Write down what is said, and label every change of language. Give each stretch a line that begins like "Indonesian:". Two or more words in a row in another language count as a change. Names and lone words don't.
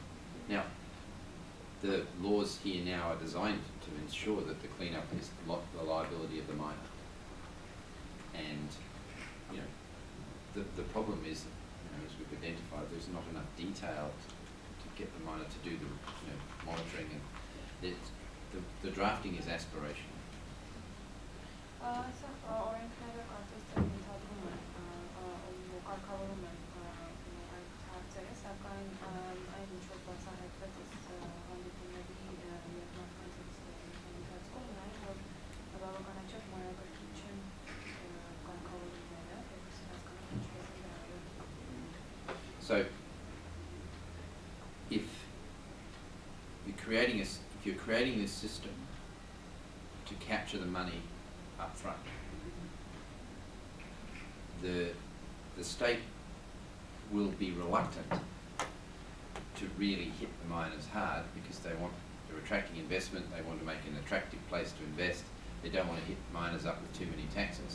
English: Now, the laws here now are designed to ensure that the cleanup is the liability of the miner. And you know, the problem is, as we've identified, there's not enough detail to get the miner to do the monitoring, and the drafting is aspirational.
Armenian: Կարգավորում են այդ հարցերը, սակայն այն ինչ որ բացահայտվեց հանդիպումների և մարդկանցից ընթացքում նա է, որ բավականաչափ մանրակրկիտ չեն կարգավորումները, որպեսզի հասկանան ինչպես են դրանք։
English: So if you're creating this system to capture the money up front, the state will be reluctant to really hit the miners hard because they're attracting investment, they want to make an attractive place to invest, they don't want to hit miners up with too many taxes.